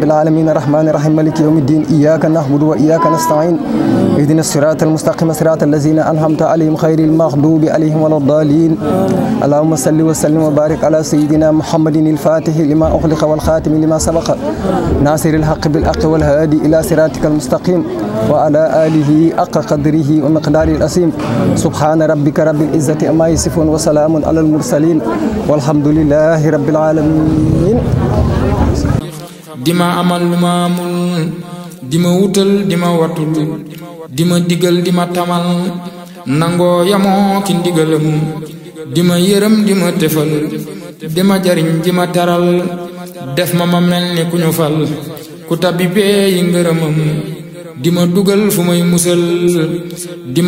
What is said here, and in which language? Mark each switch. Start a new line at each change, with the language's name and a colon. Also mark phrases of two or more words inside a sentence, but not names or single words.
Arabic: العالمين الرحمن الرحيم مالك يوم الدين إياك نعبد وإياك نستعين اهدنا الصراط المستقيم صراط الذين أنعمت عليهم غير المغضوب عليهم ولا الضالين اللهم صل وسلم وبارك على سيدنا محمد الفاتح لما أغلق والخاتم لما سبق ناصر الحق بالحق والهادي إلى صراطك المستقيم وعلى آله حق قدره ومقداره العظيم سبحان ربك رب العزة عما يصفون وسلام على المرسلين والحمد لله رب العالمين
Wolof: dima amal lu ma amul dima wutal dima watul dima digal dima tamal nangoo yamoo ki ndigalam dima yërëm dima tefal dima jariñ dima taral def ma mel ni ku ñu fal ku tabibee yi ngërëmam dima dugal fu may musal dima